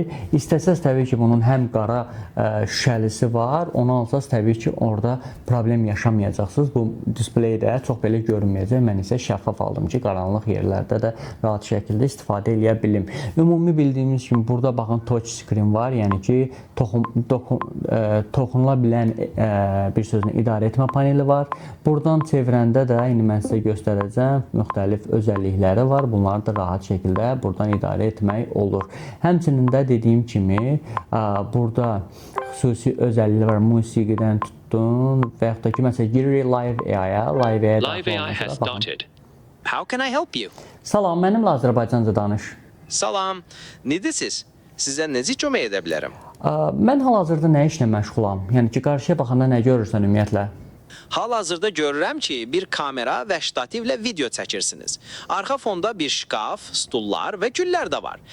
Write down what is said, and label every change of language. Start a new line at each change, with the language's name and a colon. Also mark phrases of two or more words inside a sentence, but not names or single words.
Azerbaijani: İstəsəz təbii ki, bunun həm qara şüşəlisi var. Onu alsaz təbii ki, orada problem yaşamayacaqsınız. Bu displey də çox belə görünməyəcək. Mən isə şəffaf aldım ki, qaranlıq yerlərdə də rahat şəkildə istifadə edə bilim. Ümumi bildiyimiz kimi burada baxın
English: touch screen
Azerbaijani: var. Yəni ki, toxunula bilən bir sözlə idarə etmə paneli var. Buradan çevirəndə də indi mən sizə göstərəcəm müxtəlif özəllikləri var. Bunları da rahat şəkildə buradan idarə etmək olur. Həmçinin də dediyim kimi burada xüsusi özəlliklər var. Musiqidən tutdun və yaxud da ki, məsələn, giririk Live AI-a.
English: Live AI has started. How can I help you?
Azerbaijani: Salam, mənimlə Azərbaycanca danış. Salam, necəsiz? Sizə necə kömək edə bilərəm? Mən hal-hazırda nə işlə məşğulam? Yəni ki, qarşıya baxanda nə görürsən ümumiyyətlə? Hal-hazırda görürəm ki, bir kamera və ştativlə video çəkirsiniz. Arxa fonda bir şkaf, stullar və güllər də var.